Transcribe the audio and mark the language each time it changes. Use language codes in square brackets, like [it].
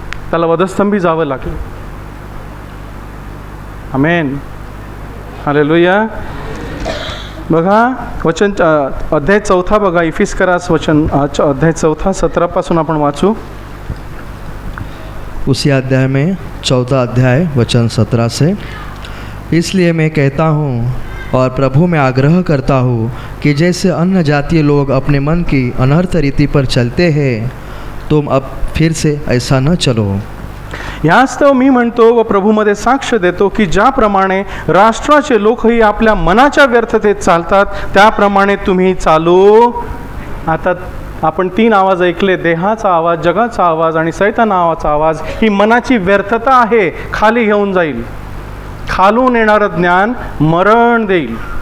[mr] त्याला वधस्तंभी जावं लागलं. आमेन, हालेलुया. बघा वचन अध्याय 4 बघा. इफिस्करास वचन अध्याय 4 17 पासून आपण वाचू. [hi] उसी अध्याय में 4 अध्याय वचन 17 से. इसलिए मैं कहता हूँ और प्रभु में आग्रह करता हूँ कि जैसे अन्य जातीय लोग अपने मन की अनर्थ रीति पर चलते हैं, तुम अब फिर से ऐसा न चलो. [mr] यास्तव मी म्हणतो व प्रभूमध्ये साक्ष देतो की ज्याप्रमाणे राष्ट्राचे लोकही आपल्या मनाच्या व्यर्थतेत चालतात, त्याप्रमाणे तुम्ही चालू. आता आपण 3 आवाज ऐकले, देहाचा आवाज, जगाचा आवाज आणि सैतानाचा आवाज. ही मनाची व्यर्थता आहे, खाली घेऊन जाईल. खालून येणारं ज्ञान मरण देईल.